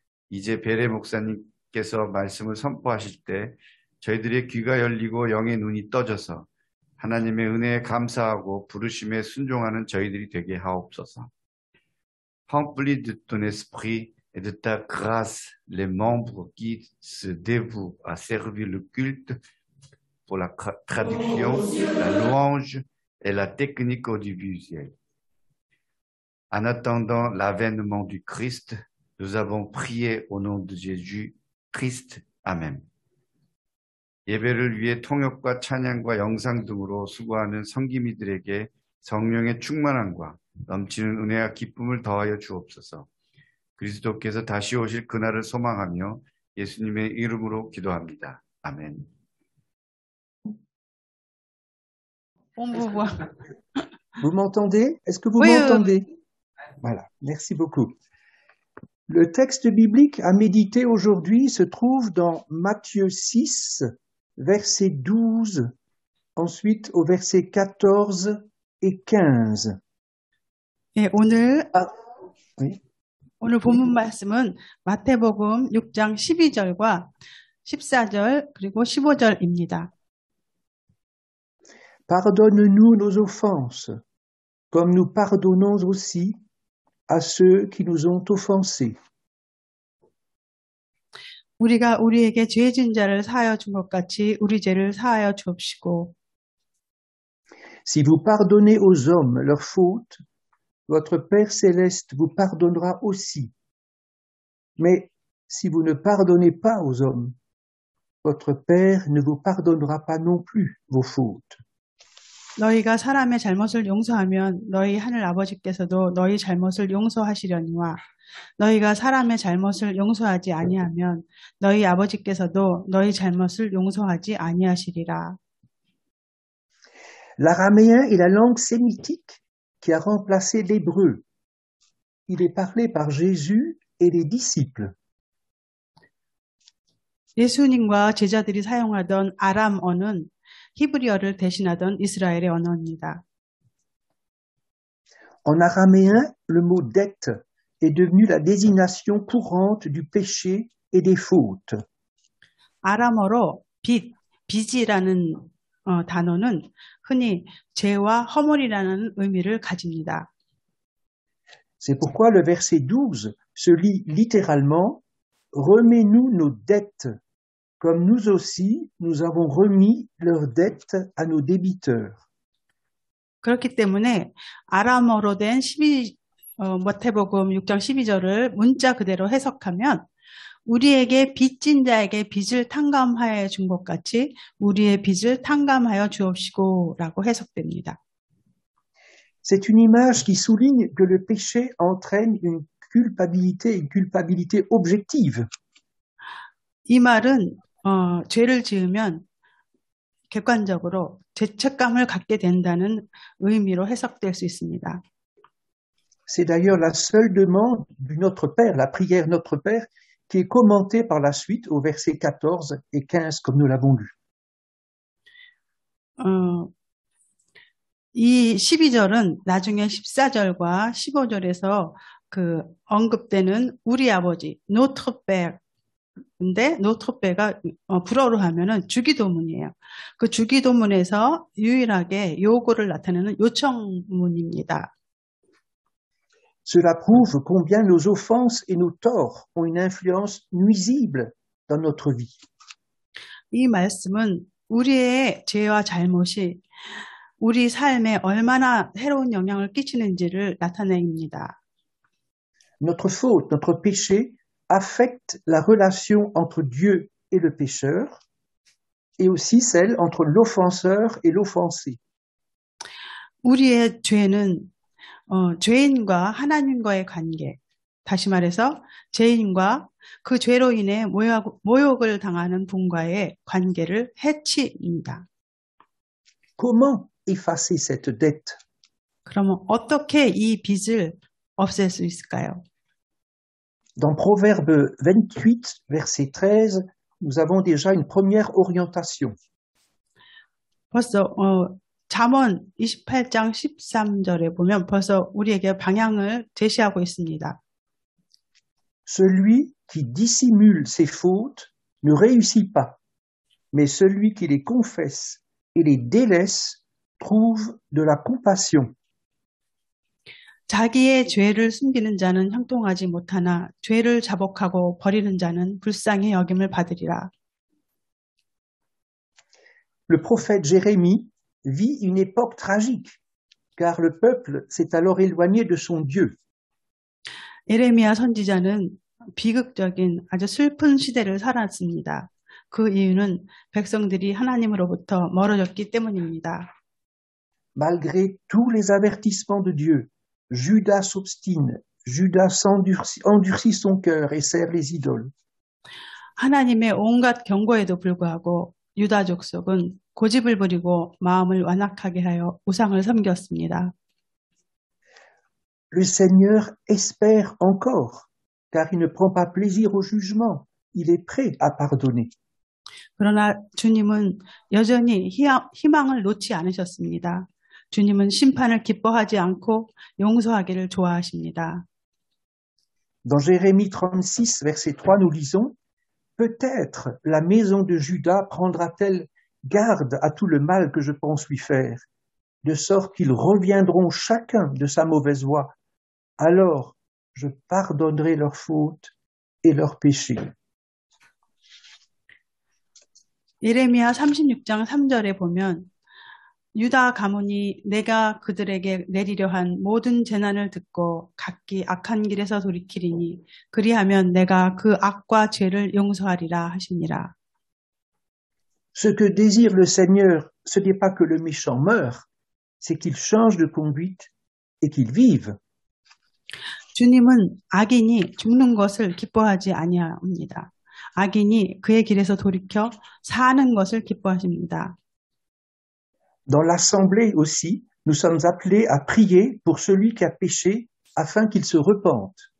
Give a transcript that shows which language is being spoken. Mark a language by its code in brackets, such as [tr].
[ko] 이제 베레 목사님께서 말씀을 선포하실 때 저희들의 귀가 열리고 영의 눈이 떠져서 하나님의 은혜에 감사하고 부르심에 순종하는 저희들이 되게 하옵소서. [fr] Remplis de ton esprit et de ta grâce les membres qui se dévouent à servir le culte pour la traduction, la louange et la technique audiovisuelle. En attendant l'avènement du Christ, nous avons prié au nom de Jésus, Christ. Amen. [ko] 예배를 위해 통역과 찬양과 영상 등으로 수고하는 성기미들에게 성령의 충만함과 넘치는 은혜와 기쁨을 더하여 주옵소서. 그리스도께서 다시 오실 그날을 소망하며 예수님의 이름으로 기도합니다. 아멘. [fr] Vous m'entendez? Est-ce que vous Oui, m'entendez? Voilà, merci beaucoup. Le texte biblique à méditer aujourd'hui se trouve dans Matthieu 6, verset 12, ensuite au verset 14 et 15. [ko] 네, 오늘 [fr] Oui. [ko] 오늘 본문 말씀은 마태복음 6장 12절과 14절 그리고 15절입니다. [fr] Pardonne-nous nos offenses, comme nous pardonnons aussi à ceux qui nous ont offensés. [ko] 우리가 우리에게 죄 진 자를 사하여 준 것 같이 우리 죄를 사하여 주옵시고 [fr] Si vous pardonnez aux hommes leurs fautes, votre Père céleste vous pardonnera aussi. Mais si vous ne pardonnez pas aux hommes, votre Père ne vous pardonnera pas non plus vos fautes. [ko] 너희가 사람의 잘못을 용서하면 너희 하늘 아버지께서도 너희 잘못을 용서하시려니와 너희가 사람의 잘못을 용서하지 아니하면 너희 아버지께서도 너희 잘못을 용서하지 아니하시리라. [fr] L'araméen est la langue sémitique qui a remplacé l'hébreu. Il est parlé par Jésus et les disciples. [ko] 예수님과 제자들이 사용하던 아람어는 히브리어를 대신하던 이스라엘의 언어입니다. [fr] En araméen, le mot dette est devenu la désignation courante du péché et des fautes. [ko] 아람어로 빚이라는 단어는 흔히 죄와 허물이라는 의미를 가집니다. [fr] C'est pourquoi le verset 12 se lit littéralement « Remets-nous nos dettes, comme nous aussi nous avons remis leurs dettes à nos débiteurs. » [ko] 그렇기 때문에 아람어로 된 마태복음 6장 12절을 문자 그대로 해석하면 우리에게 빚진 자에게 빚을 탕감하여 준 것 같이 우리의 빚을 탕감하여 주옵시고 라고 해석됩니다. [fr] C'est une image qui souligne que le péché entraîne une culpabilité objective. [ko] 이 말은 죄를 지으면 객관적으로 죄책감을 갖게 된다는 의미로 해석될 수 있습니다. [fr] C'est d'ailleurs la seule demande du Notre Père, la prière Notre Père, qui est commentée par la suite au verset 14 et 15 comme nous l'avons lu. [ko] 이 12절은 나중에 14절과 15절에서 그 언급되는 우리 아버지 Notre Père 근데 노트페가 불어로 하면은 주기도문이에요. 그 주기도문에서 유일하게 요구를 나타내는 요청문입니다. [fr] Cela prouve combien nos offenses et nos torts ont une influence nuisible dans notre vie. [ko] 이 말씀은 우리의 죄와 잘못이 우리 삶에 얼마나 해로운 영향을 끼치는지를 나타냅니다. [fr] Notre faute, notre péché affecte la relation entre Dieu et le pécheur et aussi celle entre l'offenseur et l'offensé. [ko] 우리의 죄는 죄인과 하나님과의 관계, 다시 말해서 죄인과 그 죄로 인해 모욕을 당하는 분과의 관계를 해칩니다. [fr] Comment effacer cette dette? [ko] 그러면 어떻게 이 빚을 없앨 수 있을까요? [fr] Dans Proverbe 28, verset 13, nous avons déjà une première orientation. [ko] 벌써 잠언 28장 13절에 보면 벌써 우리에게 방향을 제시하고 있습니다. [fr] Celui qui dissimule ses fautes ne réussit pas, mais celui qui les confesse et les délaisse trouve de la compassion. [ko] 자기의 죄를 숨기는 자는 형통하지 못하나 죄를 자복하고 버리는 자는 불쌍히 여김을 받으리라. [fr] Le prophète Jérémie vit une époque tragique, car le peuple s'est alors éloigné de son Dieu. [ko] 예레미야 선지자는 비극적인 아주 슬픈 시대를 살았습니다. 그 이유는 백성들이 하나님으로부터 멀어졌기 때문입니다. [fr] Malgré tous les avertissements de Dieu, Judas s'obstine, Judas endurcit son cœur et sert les idoles. [ko] 하나님의 온갖 경고에도 불구하고 유다 족속은 고집을 부리고 마음을 완악하게 하여 우상을 섬겼습니다. [fr] Le Seigneur espère encore, car il ne prend pas plaisir au jugement, il est prêt à pardonner. [ko] 그러나 주님은 여전히 희망을 놓지 않으셨습니다. 주님은 심판을 기뻐하지 않고 용서하기를 좋아하십니다. [fr] Dans Jérémie 36, verset 3, nous lisons « Peut-être la maison de Juda prendra-t-elle garde à tout le mal que je pense lui faire, de sorte qu'ils reviendront chacun de sa mauvaise voie. Alors je pardonnerai leurs fautes et leurs péchés. » [ko] 예레미야 36장 3절에 보면 유다 가문이 내가 그들에게 내리려 한 모든 재난을 듣고 각기 악한 길에서 돌이키리니 그리하면 내가 그 악과 죄를 용서하리라 하시니라. [fr] Ce que désire le Seigneur, ce n'est pas que le méchant meure, c'est qu'ils changent de conduite et qu'ils vivent. [ko] 주님은 악인이 죽는 것을 기뻐하지 아니합니다. 악인이 그의 길에서 돌이켜 사는 것을 기뻐하십니다. [fr] Dans l'assemblée aussi, nous sommes appelés à prier pour celui qui a péché afin qu'il se repente.